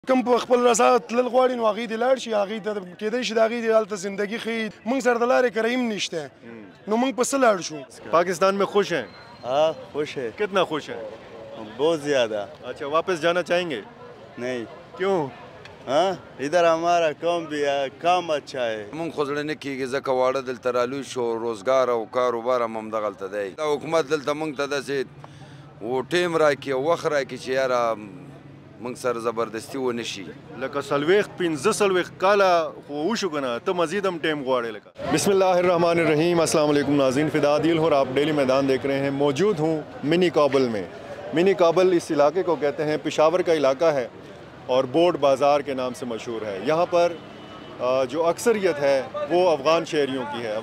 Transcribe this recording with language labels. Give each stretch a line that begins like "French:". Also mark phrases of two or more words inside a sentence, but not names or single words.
Pashto: کوم په خپل رضا تلل غواړي نو هغې دې لاړ شي، هغې ته کیدای شي د هغې دې هلته زندګي ښه موږ سره د لارې کرایم نشته نو موږ په څه لاړ شو.
Urdu: پاکستان میں خوش ہیں؟ ہاں خوش ہے، کتنا خوش ہیں؟ بہت زیادہ. اچھا واپس جانا چاہیں گے؟ نہیں. کیوں؟ ہاں ادھر ہمارا کام بھی ہے، کام اچھا ہے.
Pashto: مونږ خو زړه نه کېږي ځکه واړه دلته رالوی شو، روزګار او کاروبار هم همدغلته دی. دا حکومت دلته مونږ ته داسې و ټیم راکړي او وخت راکړي چې یاره مونږ سره زبردستي ونه شي. لکه څلوېښت پنځه څلوېښت کاله خو وشو که نه، ته مزید هم ټیم غواړې لکه.
Arabic: بسم اللہ الرحمن الرحیم.
Urdu: السلام علیکم ناظرین، فدا عادل اور آپ ڈیلی میدان دیکھ رہے ہیں. موجود ہوں منی کابل میں. منی کابل اس علاقے کو کہتے ہیں، پشاور کا علاقہ ہے اور بورڈ بازار کے نام سے مشہور ہے. یہاں پر جو اکثریت ہے وہ افغان شہریوں کی ہے.